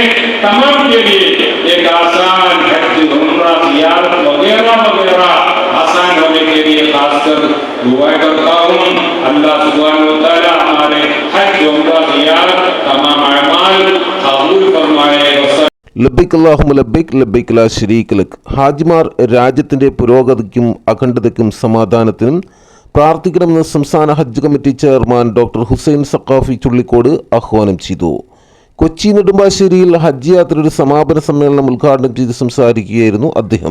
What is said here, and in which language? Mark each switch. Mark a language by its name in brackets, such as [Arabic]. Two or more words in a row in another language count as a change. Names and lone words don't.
[Hindi] तमाम के लिए एक आसान हज उम्रा ज़ियारत वगैरह वगैरह आसान होने के लिए खासकर दुआ करता हूँ। [Arabic] الله سبحانه وتعالى [Hindi] हमारे हज उम्रा ज़ियारत तमाम अमाल कबूल फरमाए। [Arabic] لبيك اللهم لبيك لبيك لا شريك لك. [Malayalam] ഹാജിമാർ രാജ്യത്തിൻ്റെ പുരോഗതിക്കും അഖണ്ഡതയ്ക്കും സമാധാനത്തിനും പ്രാർത്ഥിക്കണമെന്ന് സംസ്ഥാന ഹജ്ജ് കമ്മിറ്റി ചെയർമാൻ ഡോക്ടർ ഹുസൈൻ സഖാഫി ചുള്ളിക്കോട് ആഹ്വാനം ചെയ്തു. കൊച്ചി നെടുമ്പാശ്ശേരിയിൽ ഹജ്ജ് യാത്രയുടെ സമാപന സമ്മേളനം ഉദ്ഘാടനം ചെയ്ത് സംസാരിക്കുകയായിരുന്നു അദ്ദേഹം.